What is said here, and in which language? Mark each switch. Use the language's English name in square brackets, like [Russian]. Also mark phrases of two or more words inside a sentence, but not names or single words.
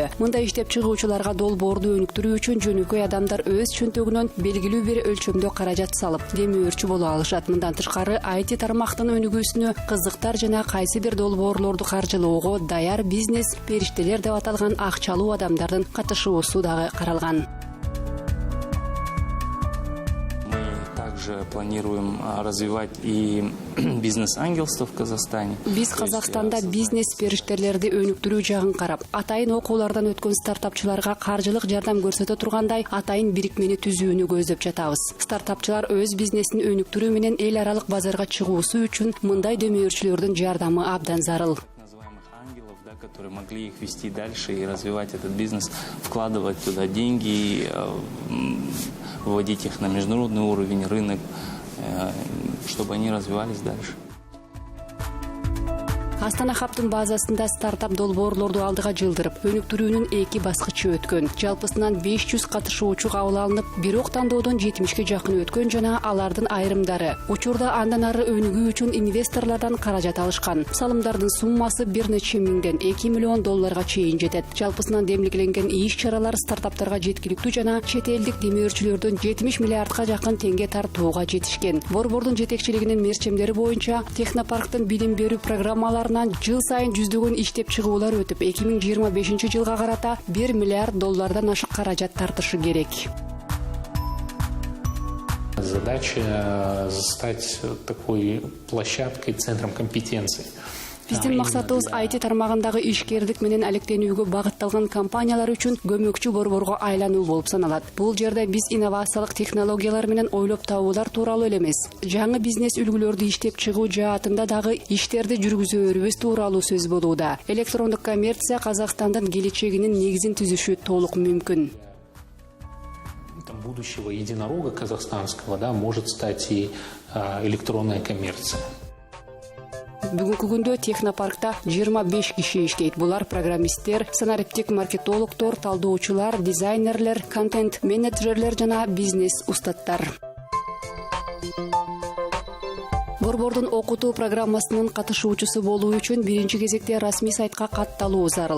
[Kyrgyz] Мындай иштеп чыгуучуларга долбоорду өнүктүрүү үчүн жөнөкөй адамдар өз чөнтөгүнөн белгилүү бир өлчөмдө каражат салып, демөөрчү боло алышат. Мындан тышкары IT тармактын өнүгүүсүнө кызыктар жана кайсы бир долбоорлорду каржылоого даяр бизнес периштелер деп аталган акчалуу адам катышуусу дагы каралган. [Russian] Мы также планируем развивать и бизнес-ангелство в Казахстане. [Kyrgyz] Биз Казакстанда бизнес периштелерди өнүктүрүү жагын карап, атайын окуулардан өткөн стартапчыларга каржылык жардам көрсөтө тургандай атайын бирикмени түзүүнү көздөп жатабыз. Стартапчылар өз бизнесин өнүктүрүү менен эл аралык базарга чыгуусу үчүн мындай дөмөөрчүлөрдүн жардамы абдан зарыл. [Russian] Которые могли их вести дальше и развивать этот бизнес, вкладывать туда деньги, выводить их на международный уровень, рынок, чтобы они развивались дальше. [Kyrgyz] Астана Хабтын базасында стартап долбоорлорду алдыга жылдырып, өнүктүрүүнүн 2 баскычы өткөн. Жалпысынан 500 катышуучу кабыл алынып, бирок тандоодон 70-ке жакын өткөн жана алардын айрымдары учурда андан ары өнүгүү үчүн инвесторлордон каражат алышкан. Салымдардын суммасы бир нече миңден 2 миллион долларга чейин жетет. Жалпысынан демилгеленген иш-чаралар стартаптарга жеткиликтүү жана чет элдик демөөрчүлөрдөн 70 миллиардка жакын теңге тартууга жетишкен. Борбордун жетекчилигинин мерчемдери боюнча технопарктын билим берүү программаларынан жыл сайын жүздөгөн иштеп чыгуулар өтүп, 2025 жылга карата 1 миллиард доллардан ашык каражат тартышы керек. [Russian] Задача стать такой площадкой, центром компетенций. [Kyrgyz] Биздин максатыбыз IT тармагындагы ишкерлик менен алектенүүгө багытталган компаниялар үчүн көмөкчү борборго айлануу болуп саналат. Бул жерде биз инновациялык технологиялар менен ойлоп табуулар тууралуу эле эмес, жаңы бизнес үлгүлөрдү иштеп чыгуу жаатында дагы иштерди жүргүзөөрүбүз тууралуу сөз болууда. Электрондук коммерция Казакстандын келечегинин негизин түзүшү толук мүмкүн. [Russian] Будущего единорога казахстанского, да, может стать и электронная коммерция. [Kyrgyz] Бүгүнкү күндө технопаркта 25 киши иштейт. Булар программисттер, санариптик маркетологдор, талдоочулар, дизайнерлер, контент менеджерлер жана бизнес устаттар. Борбордун окутуу программасынын катышуучусу болуу үчүн биринчи кезекте расмий сайтка катталуу зарыл.